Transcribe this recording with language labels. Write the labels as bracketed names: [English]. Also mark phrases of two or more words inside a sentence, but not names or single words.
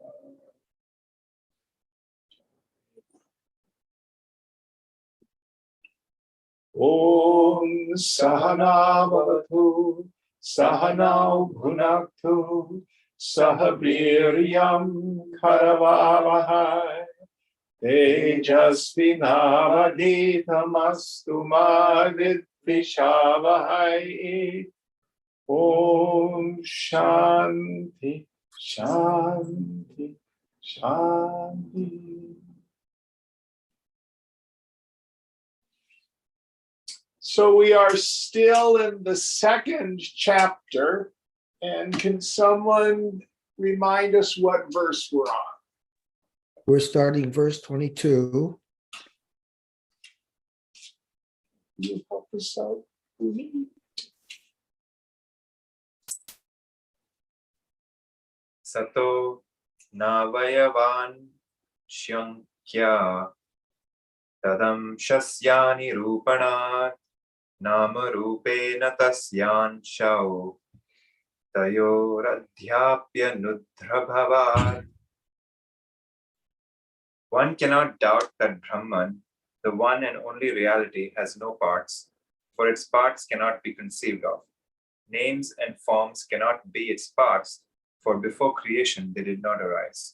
[Sanskrit] Om Sahana Bhavatu Sahanau Bhunaktu Sahaviryam Karavavahai Tejasvinavaditamastu ma vidvishavahai. Om Shanti Shanti Shanti. [English] So we are still in the second chapter, and can someone remind us what verse we're on? We're starting verse 22. You help us out, Umi? [Sanskrit] Sato navayavan shankya tadam shasyani rupanat nama rupena tasyan shau tayoradhyapya nudhrabhavat. [English] One cannot doubt that Brahman, the one and only reality, has no parts, for its parts cannot be conceived of. Names and forms cannot be its parts, for before creation they did not arise.